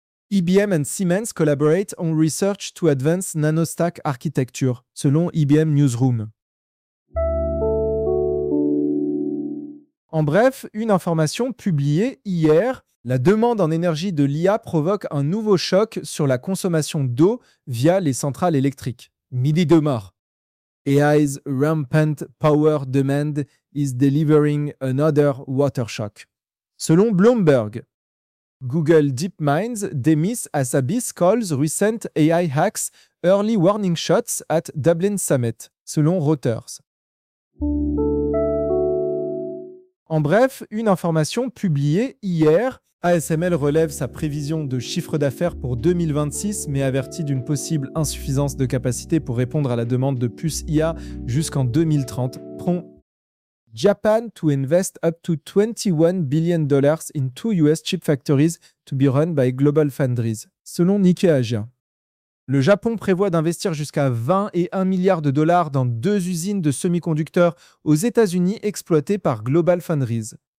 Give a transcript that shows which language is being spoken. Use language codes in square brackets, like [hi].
[en] IBM and Siemens collaborate on research to advance nanostack architecture, [fr] selon IBM Newsroom. En bref, une information publiée hier, la demande en énergie de l'IA provoque un nouveau choc sur la consommation d'eau via les centrales électriques. Midi de mort. [en] AI's rampant power demand is delivering another water shock. [fr] Selon Bloomberg, [en] Google DeepMind demiss as Abyss calls recent AI hacks early warning shots at Dublin Summit, [fr] selon Reuters. En bref, une information publiée hier, ASML relève sa prévision de chiffre d'affaires pour 2026, mais avertit d'une possible insuffisance de capacité pour répondre à la demande de puces IA jusqu'en 2030. [en] Prompt. Japan to invest up to $21 billion in 2 US chip factories to be run by Global Foundries, [fr] selon Nikkei Asia. Le Japon prévoit d'investir jusqu'à 20 et 1 milliard de dollars dans 2 usines de semi-conducteurs aux États-Unis exploitées par Global Foundries.